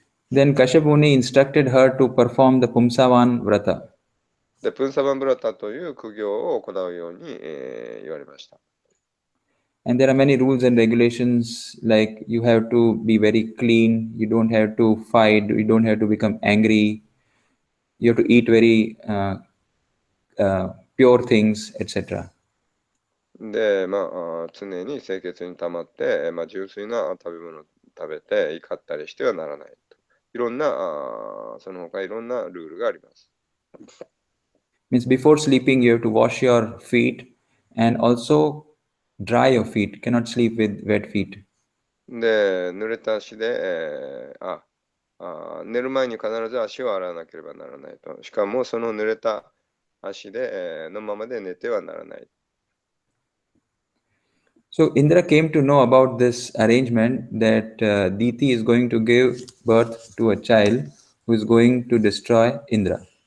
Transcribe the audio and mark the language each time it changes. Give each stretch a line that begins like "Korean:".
English: Then Kashyapa Muni instructed her to perform the Pumsavan Vrata.
Japanese: で、プンサバンブラタという苦行を行うように、言われました。
English: And there are many rules and regulations like you have to be very clean, you don't have to fight, you don't have to become angry, you have to eat very pure things, etc.
Japanese: で、常に清潔に保って、純粋な食べ物を食べて怒ったりしてはならないと。いろんな、その他いろんなルールがあります。
English: Means before sleeping you have to wash your feet and also dry your feet. Cannot sleep with wet feet.
Japanese: で、濡れた足で、寝る前に必ず足を洗わなければならないと。しかもその濡れた足で、のままで寝てはならない。
English: So Indra came to know about this arrangement that Diti is going to give birth to a child who is going to destroy Indra.